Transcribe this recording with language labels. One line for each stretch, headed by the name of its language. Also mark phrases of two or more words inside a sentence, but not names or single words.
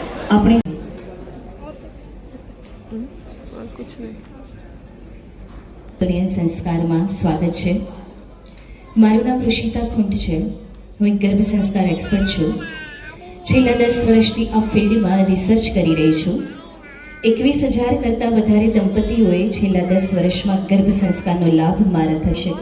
Gujarati: આપણે
Hindi: और कुछ नहीं।
Gujarati: કલ્યાણ સંસ્કારમાં સ્વાગત છે. મારું નામ ઋષિતા ખુંટ છે. હું એક ગર્ભ સંસ્કાર એક્સપર્ટ છું. છેલ્લા 10 વર્ષથી આ ફિલ્ડમાં રિસર્ચ કરી રહી છું. 21,000 કરતાં વધારે દંપતીઓએ છેલ્લા 10 વર્ષમાં ગર્ભ સંસ્કારનો લાભ મારા થઈ શકે.